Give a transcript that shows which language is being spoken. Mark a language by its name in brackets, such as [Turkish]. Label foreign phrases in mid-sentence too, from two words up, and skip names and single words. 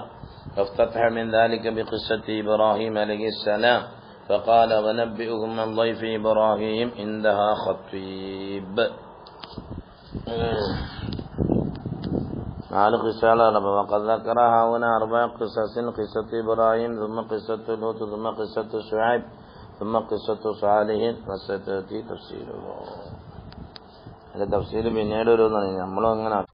[Arabic] فافتتح من ذلك بقصة إبراهيم عليه السلام فقال ونبئهم عن ضيف إبراهيم عندها خطيب. [Malayalam] നാല് ഖിസ്സകളാണ്. [Arabic] وقد ذكرها هنا 4 قصص: قصة إبراهيم ثم قصة لوط ثم قصة شعيب ثم قصة صالح وستأتي تفسيره. [Malayalam] അതിന്റെ തഫ്സീർ പിന്നീട് ഒരു നമ്മളങ്ങനെ